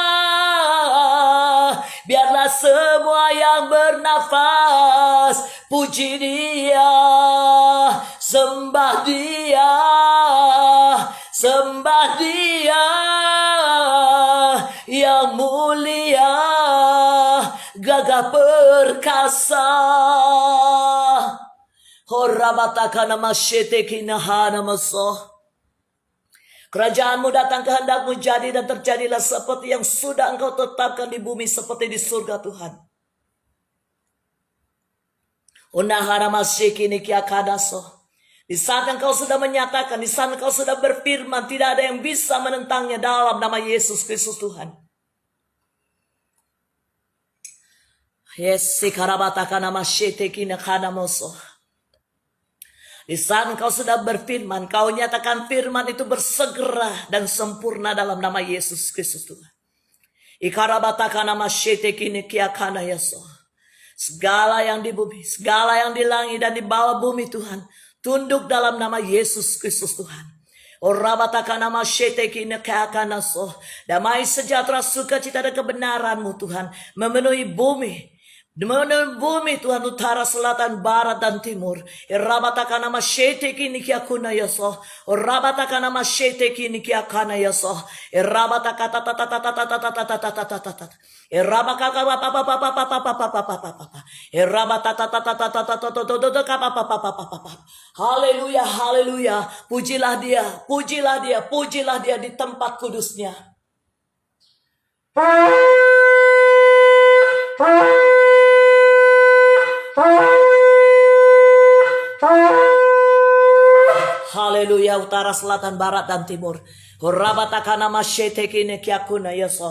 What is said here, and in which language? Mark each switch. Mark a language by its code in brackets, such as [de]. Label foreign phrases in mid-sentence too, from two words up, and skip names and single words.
[id] Biarlah semua yang bernafas puji Dia, sembah Dia, sembah Dia yang mulia, gagah gagah perkasa. Horabatakana masyete kinahana maso. Kerajaanmu datang, kehendakmu jadi dan terjadilah seperti yang sudah engkau tetapkan di bumi seperti di surga Tuhan. Unahara masyeki nikiakadaso. Di saat engkau sudah menyatakan, di saat engkau sudah berfirman, tidak ada yang bisa menentangnya dalam nama Yesus Kristus Tuhan. Yes, sikarabatakana masyete kinahana maso. Di saat engkau sudah berfirman, kau nyatakan firman itu bersegera dan sempurna dalam nama Yesus Kristus Tuhan. Ikarabatakana masyete kini kiakana yaso. Segala yang di bumi, segala yang di langit dan di bawah bumi Tuhan, tunduk dalam nama Yesus Kristus Tuhan. Orabatakana masyete kini kiakana so. Damai sejahtera sukacita dan kebenaranmu Tuhan memenuhi bumi. Memenuhi bumi Tuhan, utara, selatan, barat, dan timur. Rabatakana masyete kini kiakuna yaso. Rabatakana masyete kini kiakana yaso. Rabatakata haleluya, haleluya. Pujilah dia, pujilah dia, pujilah dia di tempat kudusnya. Haleluya, utara, selatan, barat, dan timur. Rabatakana masyete kini kiakuna yaso.